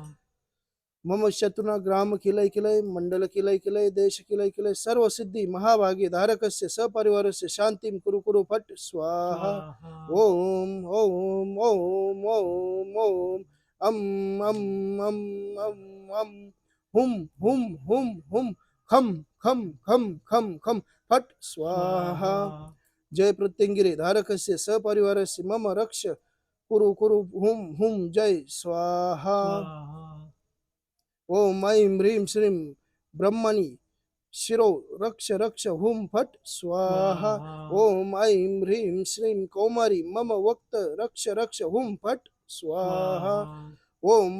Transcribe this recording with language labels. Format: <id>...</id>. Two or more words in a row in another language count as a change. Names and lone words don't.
<sa>मम शत्रुना ग्राम किलय किलय मंडल किलय किलय देश किलय किलय सर्व सिद्धि महाभागे धारकस्य सपरिवारस्य शांतिम कुरु कुरु फट स्वाहा ओम ओम ओम ओम ओम अम अम अम अम अम हुम हुम हुम हुम खम खम खम खम खम फट स्वाहा जय प्रत्यंगिरे धारकस्य सपरिवारस्य मम रक्ष कुरु कुरु हुम हुम जय स्वाहा ओम ऐं ह्रीं श्रीं ब्रह्मणि शिरो रक्ष रक्ष हुम फट स्वाहा ओम ऐं ह्रीं श्रीं कौमारी मम वक्त रक्ष रक्ष हुम फट स्वाहा ओम</sa>